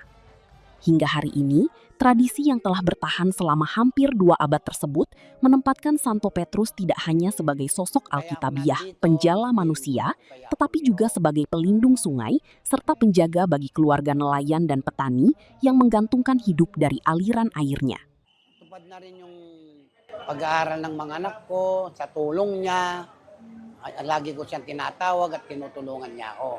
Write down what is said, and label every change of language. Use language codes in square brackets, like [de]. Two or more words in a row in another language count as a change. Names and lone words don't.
[id] Hingga hari ini, tradisi yang telah bertahan selama hampir 2 abad tersebut menempatkan Santo Petrus tidak hanya sebagai sosok alkitabiah penjala manusia, tetapi juga sebagai pelindung sungai serta penjaga bagi keluarga nelayan dan petani yang menggantungkan hidup dari aliran airnya. [tl] Tupad na rin yung pag-aaral ng mga anak ko, sa tulong niya. Lagi ko siyang tinatawag at tinutulungan niya ako.